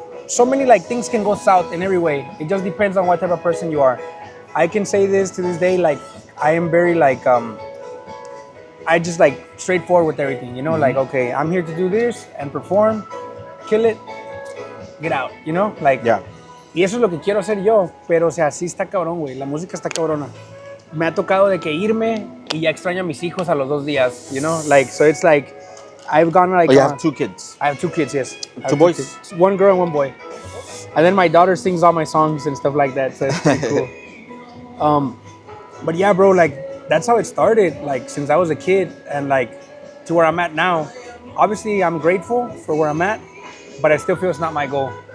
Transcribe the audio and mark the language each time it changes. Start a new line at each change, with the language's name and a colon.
English: so many like things can go south in every way. It just depends on what type of person you are. I can say this to this day, like I am very like I just like straightforward with everything, you know, like okay, I'm here to do this and perform, kill it, get out, you know, like Yeah.
Spanish: y eso es lo que quiero hacer yo, pero o sea, sí está cabrón, güey, la música está cabrona. Me ha tocado de que irme y ya extraño a mis hijos a los 2 días,
English: you know, like so it's like I've gone like Oh, you have 2 kids. I have 2 kids, yes. I have 2 boys? kids. 1 girl and 1 boy. And then my daughter sings all my songs and stuff like that, so it's pretty cool. But yeah, bro, like that's how it started, like since I was a kid and like to where I'm at now. Obviously, I'm grateful for where I'm at, but I still feel it's not my goal.